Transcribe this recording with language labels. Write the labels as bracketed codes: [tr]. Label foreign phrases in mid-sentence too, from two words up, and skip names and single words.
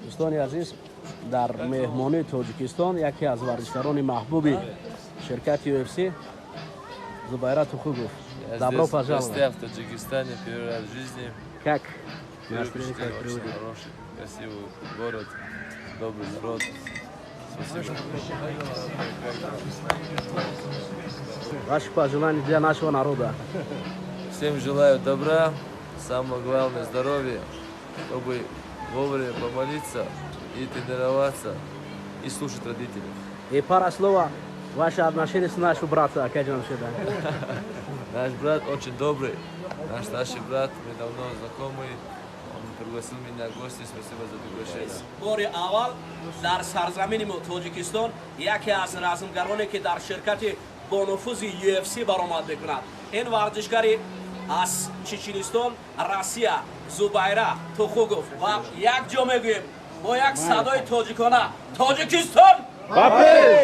[tg] дӯстони азиз, дар меҳмонии Тоҷикистон яке аз варзишгарони маҳбуби ширкати UFC Зубайра Тухугов. [ru] Я Добро здесь в пожаловать. гостях в Таджикистане первый раз в жизни. Как? Первое Настроение впечатление как очень приводит? хороший, красивый город, добрый народ. Спасибо. Ваши пожелания для нашего народа. Всем желаю добра, самое главное здоровья, чтобы вовремя помолиться и тренироваться, и слушать родителей. И пара слова ваше отношение с нашим братом Акаджан Шеда. Наш брат очень добрый, наш старший брат, мы давно знакомы, он пригласил меня в гости, спасибо за приглашение. [tg] бори аввал дар сарзамини мо Тоҷикистон яке аз размгароне ки дар ширкати бонуфузи UFC баромад мекунад. Ин варзишгари аз Чеченистон, Россия, Зубайра Тухугов ва як ҷо мегӯем бо як садои тоҷикона: Тоҷикистон!